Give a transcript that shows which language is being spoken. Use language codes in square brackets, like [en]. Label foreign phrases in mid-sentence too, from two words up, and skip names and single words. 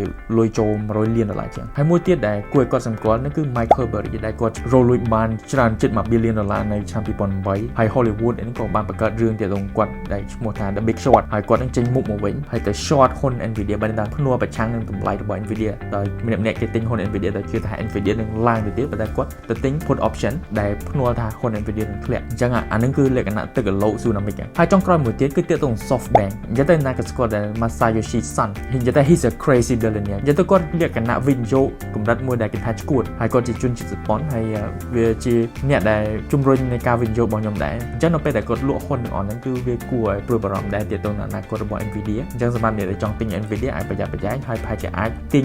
[km] លុយចូល$100 លានជាងហើយមួយទៀតដែលគួរឲ្យគាត់សម្គាល់នោះគឺ Michael Burry ដែលគាត់រកលុយបានច្រើនជិត$1 billionនៅឆ្នាំ2008ហើយ Hollywood នេះក៏បានបង្កើតរឿងទាក់ទងគាត់ដែលឈ្មោះថា The Big Short ហើយគាត់នឹងចេញមុខមកវិញហើយទៅ short ហ៊ុន Nvidia បានតាមភ្នួប្រឆាំងនឹងតម្លៃរបស់ Nvidia ដោយម្នាក់គេទិញហ៊ុន Nvidia ដោយជឿថា Nvidia នឹងឡើងទៅទៀតប៉ុន្តែគាត់ទៅទិញ [en] put option [km] ដែលភ្នួថាហ៊ុន Nvidia នឹងធ្លាក់អញ្ចឹងអានឹងគឺលក្ខណៈទឹកកឡូ tsunami ហើយចុងក្រោយមួយទៀតគឺទាក់ទង SoftBank និយាយទៅណាក៏ស្គាល់ដែល Masayoshi Son និយាយទៅ [en] he's a crazy billionaire [km] និ យាយទៅគាត់លក្ខណៈវិនិយោគកម្រិតមួយដែលគេថាឈួតហើយគាត់ជាជនជាតិជប៉ុនហើយវាជាអ្នកដែលជំរុញនៃការវិនិយោគរបស់ខ្ញុំដែរអញ្ចឹងនៅពេលដែលគាត់លក់ហ៊ុន ទាំងអស់ហ្នឹងគឺវាគួរឲ្យព្រួយបារម្ភដែរទាក់ទងនឹងអនាគតរបស់ Nvidia អញ្ចឹងសម្រាប់អ្នកដែលចង់ទិញ Nvidia អាចប្រយ័ត្នប្រយែងហើយប្រហែលជាអាចទាញ